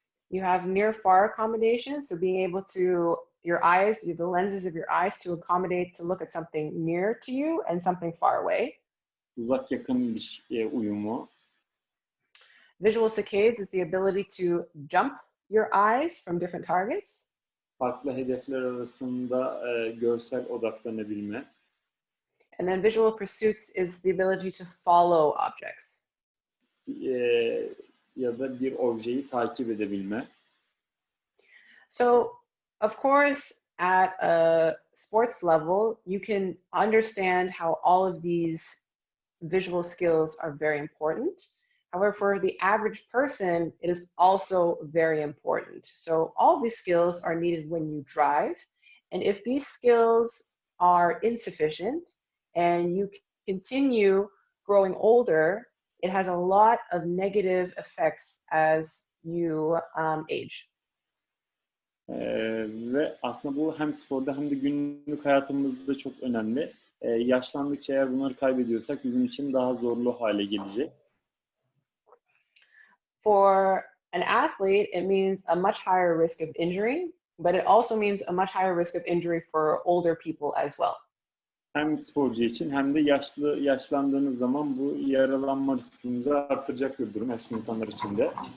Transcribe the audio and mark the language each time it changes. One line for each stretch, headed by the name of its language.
English: You have near-far accommodation, so being able to, your eyes, the lenses of your eyes to accommodate to look at something near to you and something far away.
Turkish: Uzak yakın uyumu.
English: Visual saccades is the ability to jump your eyes from different targets.
Turkish: Farklı hedefler arasında görsel odaklanabilme.
English: And then visual pursuits is the ability to follow objects.
Turkish: Ya da bir objeyi takip edebilme.
English: So, of course, at a sports level, you can understand how all of these visual skills are very important. However, for the average person, it is also very important. So all these skills are needed when you drive. And if these skills are insufficient and you continue growing older, it has a lot of negative effects as you age.
Turkish: Ve aslında bu hem sporda hem de günlük hayatımızda çok önemli. Yaşlandıkça eğer bunları kaybediyorsak bizim için daha zorlu hale gelecek.
English: For an athlete, it means a much higher risk of injury, but it also means a much higher risk of injury for older people as well.
Turkish: Hem sporcu için hem de yaşlandığınız zaman bu yaralanma riskinizi artıracak bir durum yaşlı insanlar için de.